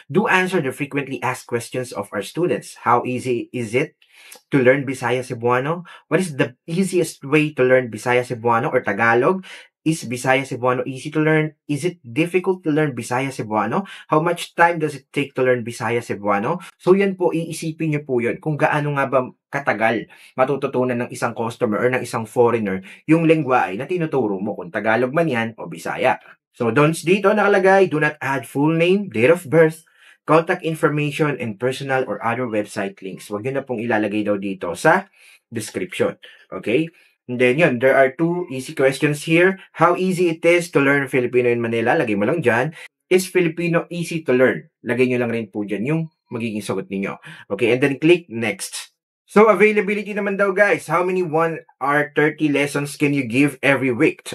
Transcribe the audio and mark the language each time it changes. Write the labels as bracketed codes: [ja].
[en] Do answer the frequently asked questions of our students. How easy is it to learn Bisaya Cebuano? What is the easiest way to learn Bisaya Cebuano or Tagalog? Is Bisaya Cebuano easy to learn? Is it difficult to learn Bisaya Cebuano? How much time does it take to learn Bisaya Cebuano? [tl] So yan po, iisipin nyo po yun kung gaano nga ba katagal matututunan ng isang customer or ng isang foreigner yung lengguwahe na tinuturo mo, kung Tagalog man yan o Bisaya. [en] So don'ts [tl] dito nakalagay, [en] do not add full name, date of birth, contact information, and personal or other website links. [tl] Huwag nyo na pong ilalagay daw dito sa description. [en] Okay? And then yun, there are 2 easy questions here. How easy it is to learn Filipino in Manila? [tl] Lagay mo lang dyan. [en] Is Filipino easy to learn? [tl] Lagay nyo lang rin po dyan yung magiging sagot ninyo. [en] Okay, and then click next. So, availability [tl] naman daw [en] guys. How many 1 hour 30 lessons can you give every week?